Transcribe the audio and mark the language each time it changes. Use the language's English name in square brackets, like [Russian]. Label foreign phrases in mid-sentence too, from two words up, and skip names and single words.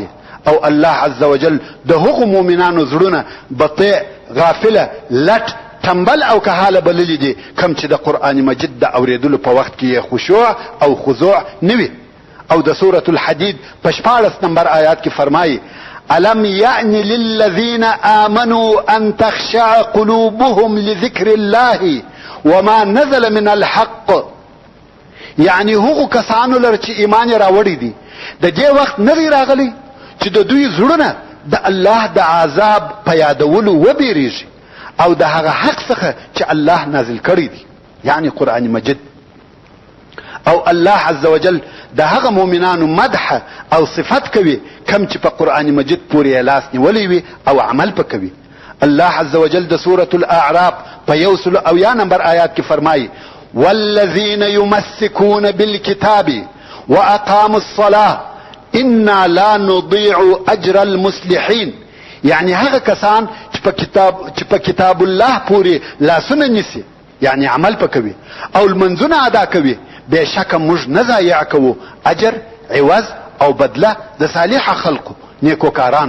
[Pashto] او الله [Arabic] عز وجل [Pashto] د هغو مؤمنانو زړونه بطیء، غافله، لټ، تنبل او کهاله بللی دي کم چې د قرآن مجید د اوریدلو په وخت کې خشوع او خضوع نوي. او د سورة الحدید په 14 نمبر آیات کې فرمایي [Arabic] الم یعن للذین آمنوا ان تخشع قلوبهم لذکر الله وما نزل من الحق، [Pashto] یعنی هغو کسانو لر چې ایمان راوړی دي د دې وخت نه دی راغلی چې د دوی زړونه د الله د عذاب په یادولو وبیریږي او د هغه حق څخه چې الله نازل کړی دی، یعنی قرآن مجید. او الله [Arabic] عز وجل [Pashto] د هغه مؤمنانو مدح او صفت کوي کم چې په قرآن مجید پورې لاس نیولی وي او عمل په کوي. الله [Arabic] عز وجل [Pashto] د سورة الاعراف په 100 نمبر آیات کې فرمایي [Arabic] والذین یمسکون بالکتاب واقاموا الصلاة انا لا نضيع اجر المصلحین، [Pashto] یعنی هغه کسان چې په کتاب الله پورې لاسونه نیسي، یعنی عمل په کوي او المنځونه ادا کوي، بشک موږ نه ضایع کوو اجر، عوض او بدله د صالح خلقو نیکوکارانو.